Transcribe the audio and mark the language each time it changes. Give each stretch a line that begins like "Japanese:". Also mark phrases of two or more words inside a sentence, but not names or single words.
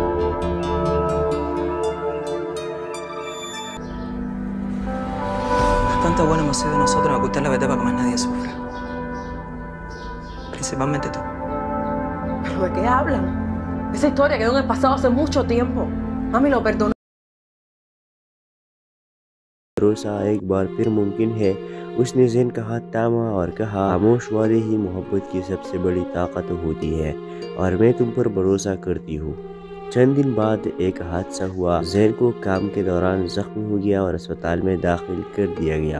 Spanish: Bastante bueno hemos sido nosotros en ocultar la verdad para que más nadie sufra. Principalmente tú. ¿Pero de qué hablan? Esa historia quedó en el pasado hace mucho tiempo. Mami lo perdonó.
Hindi: भरोसा एक बार फिर मुमकिन है। उसने ज़हन का हाथ थामा और कहा, खामोश वादे ही मोहब्बत की सबसे बड़ी ताकत होती है और मैं तुम पर भरोसा करती हूँ। चंद दिन बाद एक हादसा हुआ। ज़हन को काम के दौरान जख्मी हो गया और अस्पताल में दाखिल कर दिया गया।